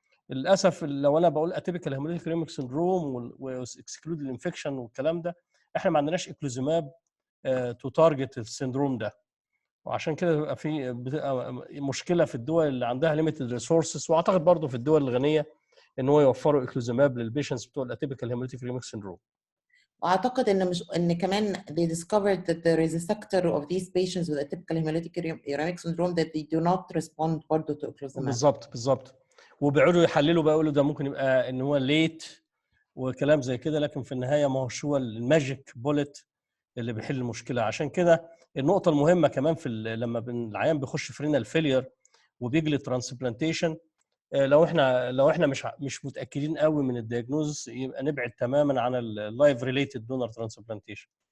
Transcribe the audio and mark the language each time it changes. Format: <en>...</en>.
<ar>للاسف لو انا بقول اتيبيكال هيموليتيك ريميك سندروم واكسكلود الانفكشن والكلام ده, احنا ما عندناش اكلوزيماب تو تارجت السندروم ده, وعشان كده بيبقى في مشكله في الدول اللي عندها ليميتد ريسورسز, واعتقد برضه في الدول الغنيه ان هو يوفروا اكلوزيماب للبيشنتس بتوع الاتيبيكال هيموليتيك ريميك سندروم. واعتقد ان كمان</ar> <en>they discovered that there is a sector of these patients with atypical hemolytic uremic syndrome that they do not respond</en> <ar>برضه</ar> <en>to ocrelizumab.</en> <ar>بالظبط وبيقعدوا يحللوا بقى يقولوا ده ممكن يبقى ان هو ليت وكلام زي كده، لكن في النهايه ما هوش هو الماجيك بولت اللي بيحل المشكله. عشان كده النقطه المهمه كمان في لما العيان بيخش في رينال فيلير وبيجي ترانسبلانتيشن، لو احنا مش متاكدين قوي من الدياجنوز، يبقى نبعد تماما عن اللايف ريليتد دونر ترانسبلانتيشن.</ar>